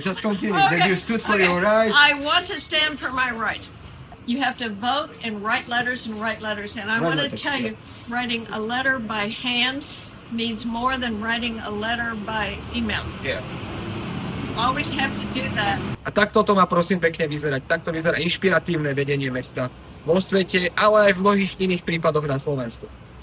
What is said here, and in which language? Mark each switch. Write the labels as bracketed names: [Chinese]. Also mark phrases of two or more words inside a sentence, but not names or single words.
[English] That you stood for your rights. I want to stand for my rights. You have to vote and write letters. And I Write want to letters, tell you, writing a letter by hand means more than writing a letter by email. Yeah. Always have to do that. [Slovak] A takto to má prosím pekne vyzerať. Takto vyzerá inšpiratívne vedenie mesta vo svete, ale aj v mnohých iných prípadoch na Slovensku.